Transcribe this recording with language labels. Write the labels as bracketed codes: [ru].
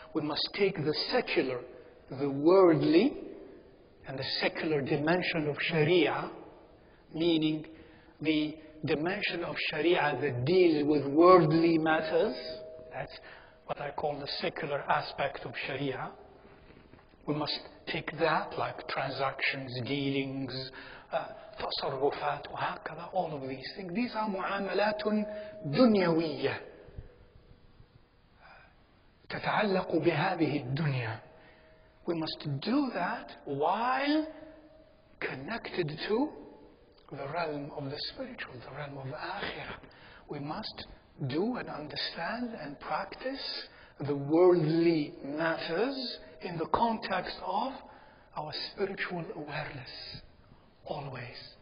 [en] We must take the secular, the worldly, and the secular dimension of Sharia, meaning the dimension of Sharia that deals with worldly matters. That's what I call the secular aspect of Sharia. We must take that, like transactions, dealings, [ar] تصرفات وهكذا, [en] all of these things. These are [ar] معاملات دنيوية تتعلق بهذه الدنيا. [en] We must do that while connected to the realm of the spiritual, the realm of the akhirah. We must do and understand and practice the worldly matters in the context of our spiritual awareness. Always.